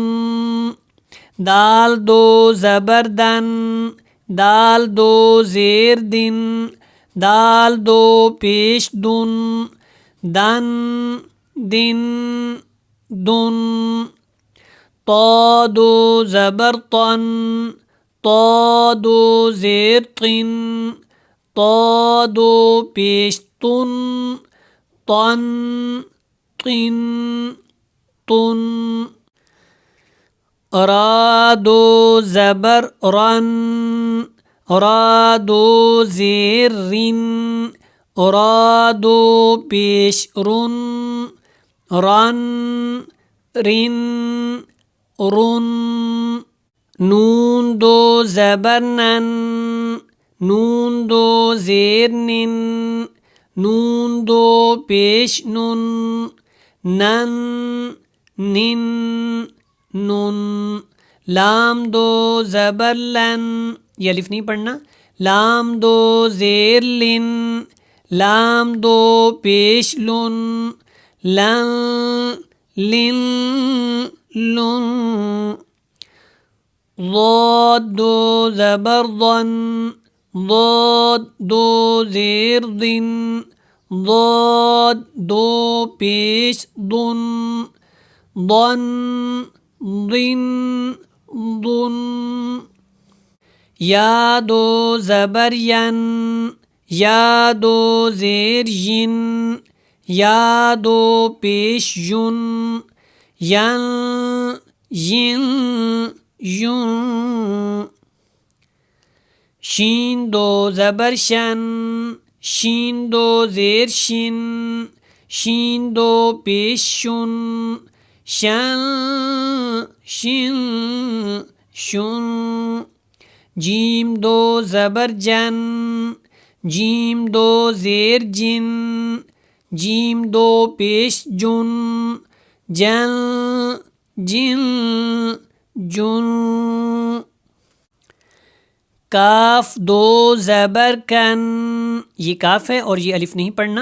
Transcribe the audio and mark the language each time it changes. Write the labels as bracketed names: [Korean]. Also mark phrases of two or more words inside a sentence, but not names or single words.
[Urdu] دال 2 زبر دن, دال 2 زیر دن, دال 2 پیش دن, دن دن دن. طا 2 زبر طن, طا 2 زیر طن, طا 2 پیش طن, طن طن طن. را 2 زبر رن, را 2 زیر رن, را 2 پیش رن, رن رن رن. نون 2 زبر نن, نون 2 زیر نن, نون 2 پیش نن, نن نن نن. لام 2 زبر لن, یہ الف نہیں پڑھنا, لام 2 زیر لن, لام دو پیش لن لن لن لن ضاد دو زبر ضن ضاد دو زیر ضن ضاد دو پیش ضن ضن ضن ضن یا دو زبر ین یا دو زیر ین یا دو پیش یون ین ین یون شین دو زبر شن شین دو زیر شن شین دو پیش شن شن شن شن جیم دو زبر جن جیم دو زیر جن جیم دو پیش جن جن جن جن کاف دو زبر کن، یہ کاف ہے اور یہ الف نہیں پڑھنا.